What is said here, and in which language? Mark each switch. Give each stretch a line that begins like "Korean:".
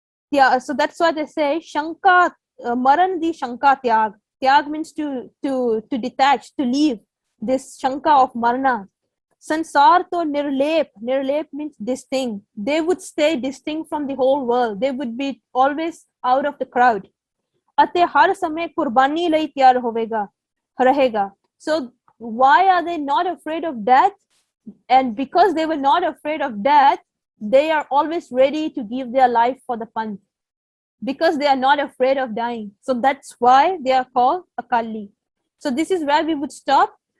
English: Yeah, so that's why they say
Punjabi: shanka maran di shanka tyag.
English: Tyag means to detach, to leave this shanka of marna.
Punjabi: Sansar to nirlep.
English: Nirlep means distinct. They would stay distinct from the whole world. They would be always out of the crowd.
Punjabi: ਅਤੇ ਹਰ ਸਮੇਂ ਕੁਰਬਾਨੀ ਲਈ ਤਿਆਰ ਹੋਵੇਗਾ ਰਹੇਗਾ.
English: So why are they not afraid of death? And because they were not afraid of death, they are always ready to give their life for the Panth, because they are not afraid of dying. So that's why they are called Akali. So this is where we would stop.